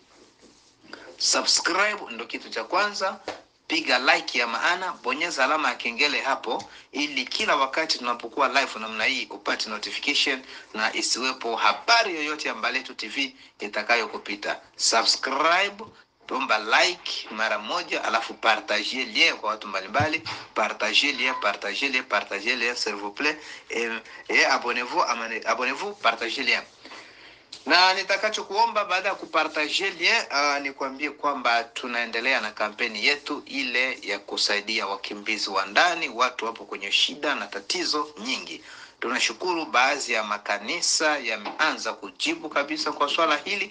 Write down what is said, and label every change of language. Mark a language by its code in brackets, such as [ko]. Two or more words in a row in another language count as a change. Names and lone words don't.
[sw] Subscribe ndio kitu cha kwanza. Piga like ya maana, bonyeza alama ya kengele hapo ili kila wakati tunapokuwa live namna hii upate notification na isiwepo habari yoyote ya Iyambaletu TV itakayokupita. Subscribe, bomba like mara moja, alafu [fr] partager lien [sw] kwa watu mbalimbali. [fr] Partager lien s'il vous plaît, et abonnez-vous, partagez lien. [sw] Na nitakacho kuomba baada ya kupartager lien nikwambie kwamba tunaendelea na kampeni yetu ile ya kusaidia wakimbizi wa ndani, watu wapo kwenye shida na tatizo nyingi. Tunashukuru baadhi ya makanisa yameanza kujibu kabisa kwa swala hili.